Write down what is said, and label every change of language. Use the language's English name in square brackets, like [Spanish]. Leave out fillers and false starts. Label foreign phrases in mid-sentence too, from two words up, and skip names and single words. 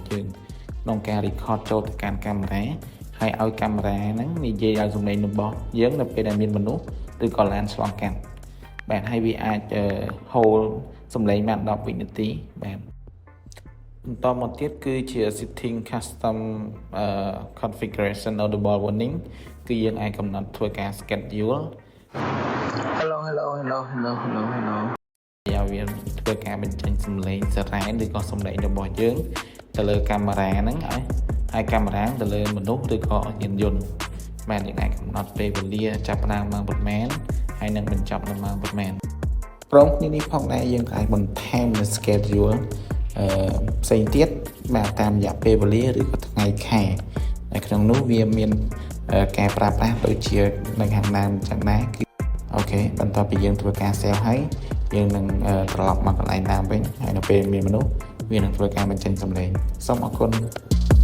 [Khmer] យើងក្នុងការ record ចូលទៅកាន់កាមេរ៉ាហើយឲ្យកាមេរ៉ាហ្នឹងនិយាយឲ្យសំឡេងរបស់យើងនៅពេលដែលមានមនុស្សឬក៏ឡានឆ្លងកាត់បាទហើយវាអាច hold សំឡេងបាន10វិនាទីបាទបន្តមកទៀតគឺជា [English] setting custom configuration audible warning [Khmer] គឺយើងអាចកំណត់ធ្វើការ schedule hello យកវាធ្វើការបញ្ចេញសំឡេងសារ៉ែនឬក៏សំឡេងរបស់យើងទៅលើកាមេរ៉ាហ្នឹងហើយកាមេរ៉ាទៅលើមនុ ស្សឬក៏យានយន្តបាទយើងអាចកំណត់ពេលវេលាចាប់ផ្ដើមម៉ោងប៉ុន្មានហើយនឹងបញ្ចប់នៅម៉ោងប៉ុន្មានព្រមគ្នានេះផងដែរយើងអាចបន្ថែមនៅ schedule ផ្សេងទៀតបាទតាមរយៈពេលវេលាឬក៏ថ្ងៃខែនៅក្នុងនោះវាមានការប្រើប្រាស់ដូចជានៅខាងដើមចឹងដែរគឺអូខេបន្ទាប់ពីយើងធ្វើការ save ហើយយើងនឹងត្រឡប់មកកន្លែងដើមវិញហើយនៅពេលមានមនុស្សវានឹងធ្វើការបញ្ចេញសំឡេងសូមអរគុណ